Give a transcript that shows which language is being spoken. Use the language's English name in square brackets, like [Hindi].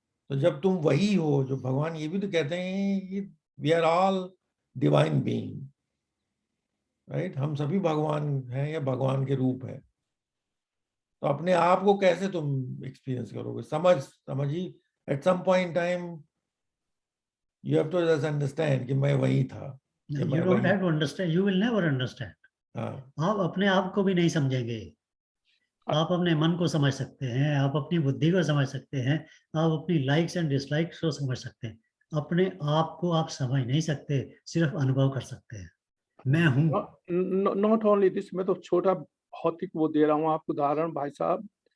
[Hindi] तो जब तुम वही हो जो भगवान ये भी तो कहते हैं कि [English] we are all divine being, right? [Hindi] हम सभी भगवान हैं या भगवान के रूप है। तो अपने आप को कैसे तुम एक्सपीरियंस करोगे? समझी [English] at some point in time you have to just understand [Hindi] कि मैं वही था। [English] You don't have to understand, you will never understand. [Hindi] आप अपने आप को भी नहीं समझेंगे। आप अपने मन को समझ सकते हैं, आप अपनी बुद्धि को समझ सकते हैं, आप अपनी [English] likes and dislikes [Hindi] को समझ सकते हैं, अपने आप को आप समझ नहीं सकते, सिर्फ अनुभव कर सकते हैं। मैं हूँ। [English] not only this, [Hindi] मैं तो छोटा भौतिक वो दे रहा हूँ आपको उदाहरण भाई साहब।